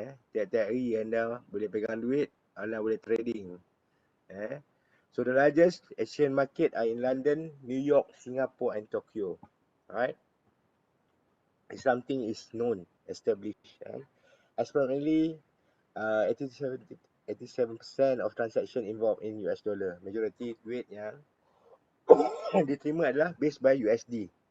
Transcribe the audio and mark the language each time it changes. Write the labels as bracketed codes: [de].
[ms] Tiap-tiap hari anda boleh pegang duit, anda boleh trading. [en] So the largest Asian market are in London, New York, Singapore and Tokyo. Alright. Something is known, established. Approximately 87% of transaction involved in US dollar. [ms] Majority duit yang diterima adalah [en] based by [ms] USD.